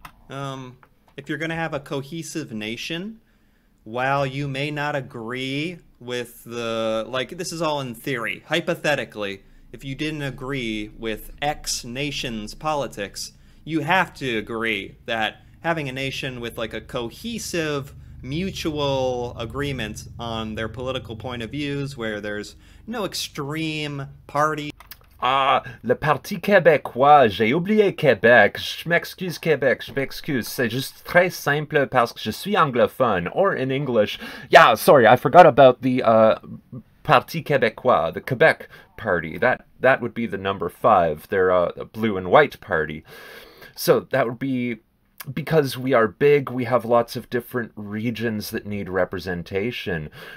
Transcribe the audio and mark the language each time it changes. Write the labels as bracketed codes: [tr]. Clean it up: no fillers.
[en] If you're going to have a cohesive nation, while you may not agree with this is all in theory, hypothetically, if you didn't agree with X nation's politics, you have to agree that having a nation with like a cohesive mutual agreement on their political point of views, where there's no extreme party. [fr] Ah, le Parti québécois, j'ai oublié Québec. Je m'excuse Québec, je m'excuse. C'est juste très simple parce que je suis anglophone. [en] Or in English, yeah, sorry, I forgot about the Parti québécois, the Quebec party. That would be the number 5. They're a blue and white party. So that would be, because we are big, we have lots of different regions that need representation.